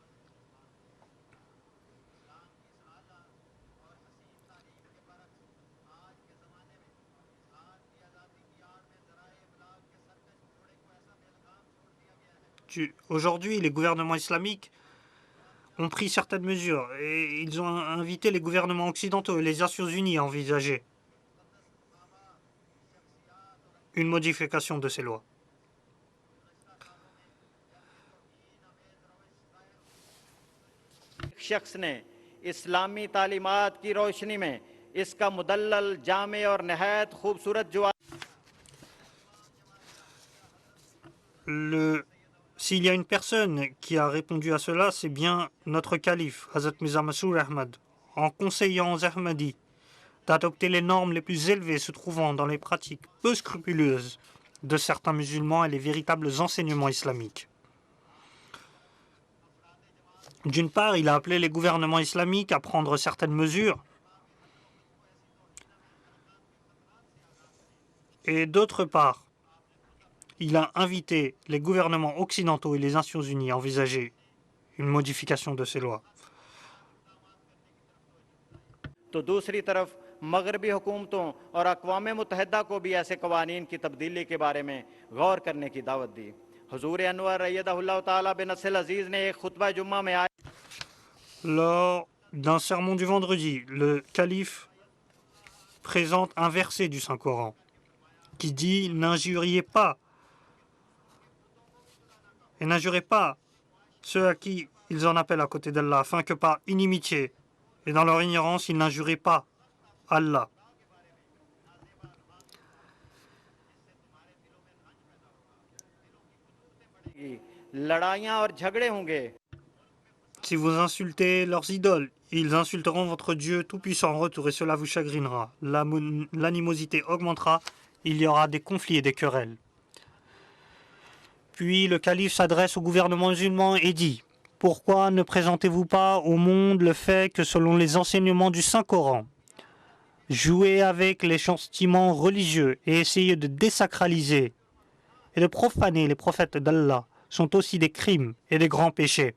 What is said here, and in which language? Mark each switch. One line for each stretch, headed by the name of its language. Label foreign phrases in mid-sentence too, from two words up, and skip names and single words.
French: Aujourd'hui, les gouvernements islamiques ont pris certaines mesures et ils ont invité les gouvernements occidentaux et les Nations Unies à envisager une modification de ces lois.
Urdu: شخص نے اسلامی تعلیمات کی روشنی میں اس کا مدلل جامع اور نہایت خوبصورت جواب.
French: S'il y a une personne qui a répondu à cela, c'est bien notre calife, Hazrat Mirza Masroor Ahmad, en conseillant aux Ahmadis d'adopter les normes les plus élevées se trouvant dans les pratiques peu scrupuleuses de certains musulmans et les véritables enseignements islamiques. D'une part, il a appelé les gouvernements islamiques à prendre certaines mesures, et d'autre part, il a invité les gouvernements occidentaux et les Nations Unies à envisager une modification de ces lois.
Urdu: تو دوسری طرف مغربی حکومتوں اور اقوام متحدہ کو بھی ایسے قوانین کی تبدیلی کے بارے میں غور کرنے کی دعوت دی. حضور انور
Arabic: أيده الله تعالى بنصره العزيز
Urdu: نے ایک خطبہ جمعہ میں
French: Lors d'un sermon du vendredi, le calife présente un verset du Saint-Coran qui dit: n'injuriez pas et n'injurez pas ceux à qui ils en appellent à côté d'Allah, afin que par inimitié et dans leur ignorance, ils n'injurient pas Allah.
Urdu: لڑائیاں اور جھگڑے ہوں گے.
French: Si vous insultez leurs idoles, ils insulteront votre Dieu tout-puissant en retour et cela vous chagrinera. L'animosité augmentera, il y aura des conflits et des querelles. Puis le calife s'adresse au gouvernement musulman et dit « Pourquoi ne présentez-vous pas au monde le fait que selon les enseignements du Saint-Coran, jouer avec les sentiments religieux et essayer de désacraliser et de profaner les prophètes d'Allah sont aussi des crimes et des grands péchés.